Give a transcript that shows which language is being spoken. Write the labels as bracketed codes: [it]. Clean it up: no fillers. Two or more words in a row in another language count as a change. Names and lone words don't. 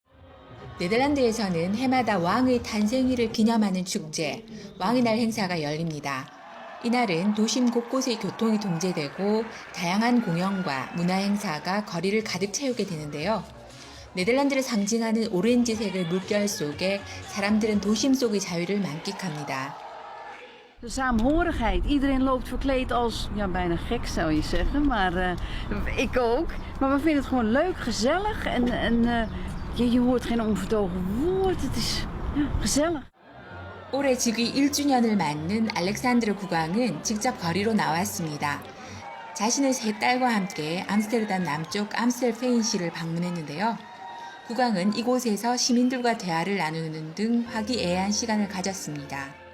[ko] 네덜란드에서는 해마다 왕의 탄생일을 기념하는 축제, 왕의 날 행사가 열립니다. 이날은 도심 곳곳의 교통이 통제되고 다양한 공연과 문화 행사가 거리를 가득 채우게 되는데요. 네덜란드를 상징하는 오렌지색의 물결 속에 사람들은 도심 속의 자유를 만끽합니다. [nl] De saamhorigheid. Iedereen loopt verkleed als, ja, bijna gek zou je zeggen, maar ik ook. Maar we vinden het gewoon leuk, gezellig en je hoort geen onvertogen woord. Het is gezellig. [ko] 올해 즉위 1주년을 맞는 알렉산드르 국왕은 직접 거리로 나왔습니다. 자신의 세 딸과 함께 암스테르담 남쪽 암스텔페인시를 방문했는데요. 국왕은 이곳에서 시민들과 대화를 나누는 등 화기애애한 시간을 가졌습니다.